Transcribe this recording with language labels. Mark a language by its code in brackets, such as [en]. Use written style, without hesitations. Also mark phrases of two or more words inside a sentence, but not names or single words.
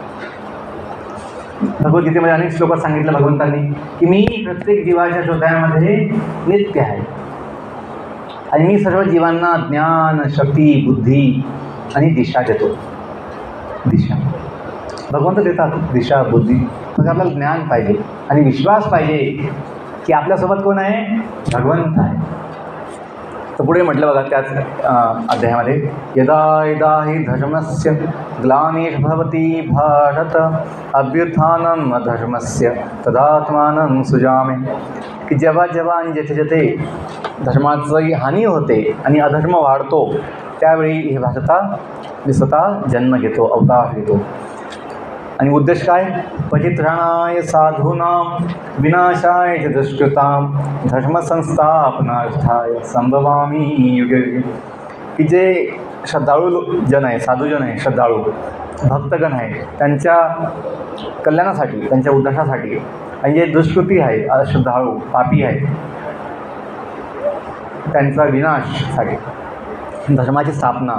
[mr] भगवद्गीतेमध्ये अनेक श्लोकात सांगितलं भगवंतांनी की मी प्रत्येक जीवाच्या हृदयामध्ये नित्य आहे आणि मी सर्व जीवांना ज्ञान, शक्ती, बुद्धी आणि दिशा देतो. दिशा भगवंत देतात, दिशा, बुद्धी. मग आपल्याला ज्ञान पाहिजे आणि विश्वास पाहिजे की आपल्यासोबत कोण आहे, भगवंत आहे. तर पुढे म्हटलं बघा त्याच अध्यायामध्ये, [sa] यदा यदा हि धर्मस्य ग्लानिर्भवति भारत अभ्युत्थानम् अधर्मस्य तदात्मानं सुजामि. [mr] की जेव्हा जेव्हा आणि जेथे जेथे धर्माची हानी होते आणि अधर्म वाढतो, त्यावेळी हे भारतात मी स्वतः जन्म घेतो, अवतार घेतो. आणि उद्देश काय, [sa] परित्राणाय साधूनां विनाशाय च दुष्कृतां धर्मसंस्थापनार्थाय संभवामी युगे युगे. [mr] की जे श्रद्धाळू जन आहे, साधूजन आहे, श्रद्धाळू भक्तगण आहे, त्यांच्या कल्याणासाठी, त्यांच्या उद्धारासाठी, आणि जे दुष्कृती आहे, अश्रद्धाळू पापी आहे, त्यांचा विनाशसाठी धर्माची स्थापना.